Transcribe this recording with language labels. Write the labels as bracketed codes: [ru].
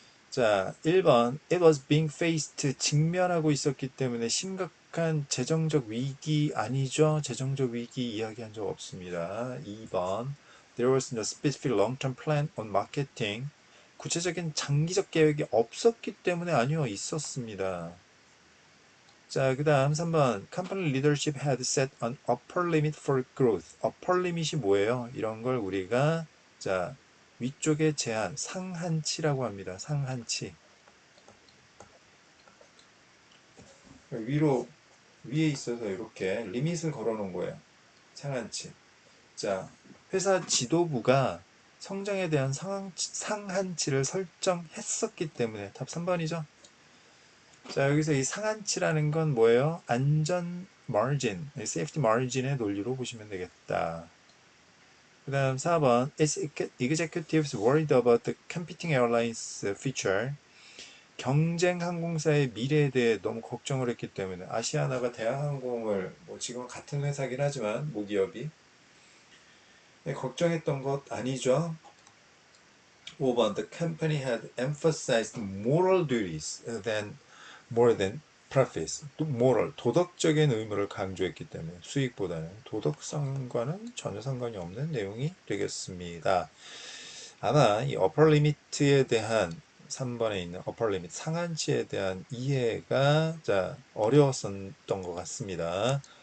[ko] 자, 1번 [en] It was being faced [ko] 직면하고 있었기 때문에 심각한 재정적 위기 아니죠? 재정적 위기 이야기한 적 없습니다. 2번 [en] There was no specific long-term plan on marketing [ko] 구체적인 장기적 계획이 없었기 때문에 아니요, 있었습니다. 자, 그 다음 3번 [en] Company leadership had set an upper limit for growth. [ko] upper limit이 뭐예요? 이런 걸 우리가 자, 위쪽의 제한, 상한치라고 합니다. 상한치. 위로 위에 있어서 이렇게 리밋을 걸어 놓은 거예요. 상한치. 자, 회사 지도부가 성장에 대한 상한치를 설정했었기 때문에 답 3번이죠. 자, 여기서 이 상한치라는 건 뭐예요? 안전 마진, 세이프티 마진의 논리로 보시면 되겠다. 그 다음 4번 [en] Executives worried about the competing airlines future. [ko] 경쟁 항공사의 미래에 대해 너무 걱정을 했기 때문에 아시아나가 대한항공을 뭐 지금 같은 회사긴 하지만 모기업이 걱정했던 것 아니죠. [en] 5번 The company had emphasized moral duties than more than profits. [ko] 또 moral 도덕적인 의무를 강조했기 때문에 수익보다는 도덕성과는 전혀 상관이 없는 내용이 되겠습니다. 아마 이 upper limit에 대한 3번에 있는 upper limit 상한치에 대한 이해가 자 어려웠었던 것 같습니다.